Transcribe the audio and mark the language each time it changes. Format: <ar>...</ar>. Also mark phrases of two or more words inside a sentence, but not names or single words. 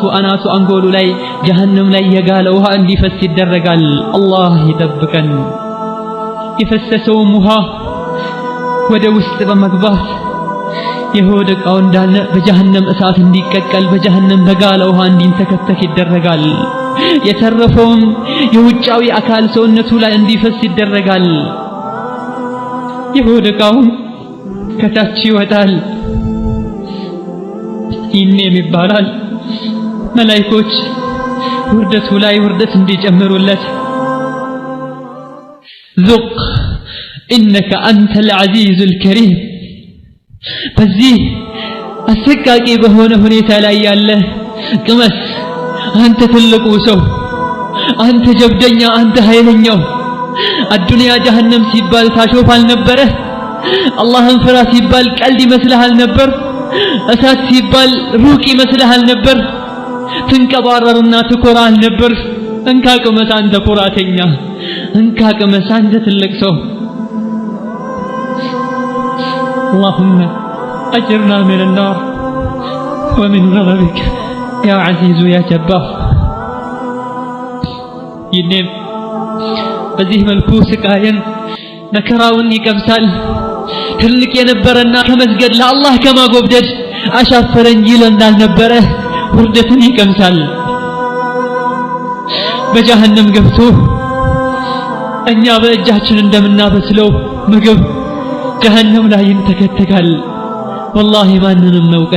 <am>አናቱ አንጎሉ ላይ ጀሃነም ላይ የጋለ ውሃ እንዲፈስ ይደረጋል። አላህ ይጠብቀን። የፈሰሰው ውሃ ወደ ውስጥ በመግባት የሆድ ዕቃው እንዳለ በጀሃነም እሳት እንዲቀቀል በጀሃነም በጋለ ውሃ እንዲንተከተክ ይደረጋል። የተረፈውም የውጫዊ አካል ሰውነቱ ላይ እንዲፈስ ይደረጋል። የሆድ ዕቃው ከታች ይወጣል። ኢኔም ይባላል። መላእክቶች ውርደቱ ላይ ውርደት እንዲጨምሩለት</am> <ar>ذق إنك أنت العزيز الكريم</ar> <am>በዚህ አሰቃቂ በሆነ ሁኔታ ላይ ያለ ቅመስ አንተ ትልቁ ሰው፣ አንተ ጀብደኛ፣ አንተ ኃይለኛው። አዱንያ ጀሃነም ሲባል ታሾፍ አልነበረ? አላህን ፍራ ሲባል ቀልድ ይመስልሃል ነበር? እሳት ሲባል ሩቅ ይመስልሃል ነበር? ትንቀባረርና ትኮራ አልነበር? እንካ ቅመስ አንተ ኩራተኛ፣ እንካ ቅመስ አንተ ትልቅ ሰው።</am> <ar>اللهم أجرنا من النار ومن غضبك يا عزيز يا جبار.</ar> <am>ይኔም በዚህ መልኩ ስቃይን መከራውን ይቀምሳል። ትልቅ የነበረና ከመስገድ ለአላህ ከማጎብደድ አሻፈረኝ ይል እንዳልነበረ ውርደትን ይቀምሳል። በጀሃነም ገብቶ እኛ በእጃችን እንደምናበስለው ምግብ ጀሃነም ላይ ይንተከተካል። ወላሂ ማንንም መውቀስ</am>